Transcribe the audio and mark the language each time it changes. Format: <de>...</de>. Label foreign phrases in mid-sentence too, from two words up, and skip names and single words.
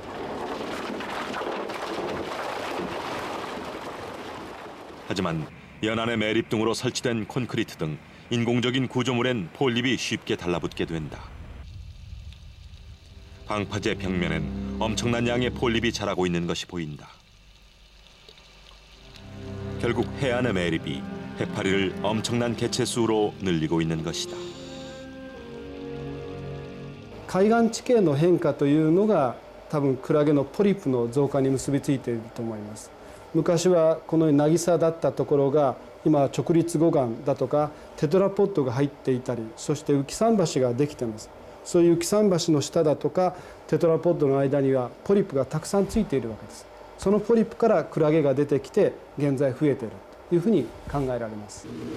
<ko>하지만 연안의 매립 등으로 설치된 콘크리트 등 인공적인 구조물엔 폴립이 쉽게 달라붙게 된다. 방파제 벽면엔 엄청난 양의 폴립이 자라고 있는 것이 보인다. 결국 해안의 매립이 해파리를 엄청난 개체수로 늘리고 있는 것이다.</ko> <ja>海岸地形の変化というのが多分クラゲのポリプの増加に結びついていると思います。昔はこの渚だったところが今は直立護岸だとかテトラポッドが入っていたり、そして浮桟橋ができてます。そういう浮桟橋の下だとかテトラポッドの間にはポリプがたくさんついているわけです。そのポリプからクラゲが出てきて現在増えているというふうに考えられます。</ja>